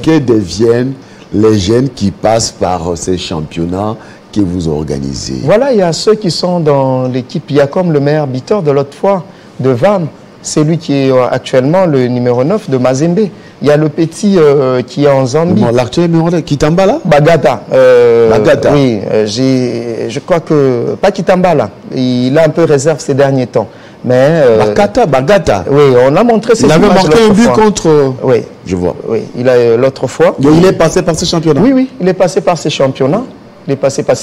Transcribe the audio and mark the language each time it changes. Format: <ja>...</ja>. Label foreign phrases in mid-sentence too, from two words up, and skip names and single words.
<fr>Que deviennent les jeunes qui passent par ces championnats que vous organisez? Voilà, il y a ceux qui sont dans l'équipe. Il y a comme le meilleur buteur de l'autre fois, de VAM. C'est lui qui est actuellement le numéro 9 de Mazembe. Il y a le petit qui est en Zambie. L'actuel numéro 9, Kitambala? Bagata. Bagata. Oui, je crois que... Pas Kitambala. Il a un peu réserve ces derniers temps. Mais... Bagata. Oui, on a montré ces images. Il avait marqué un but contre... Oui. Je vois. Oui, il a l'autre fois. Donc il est passé par ces championnats? Oui, oui, il est passé par ces championnats. Il est passé par...</fr>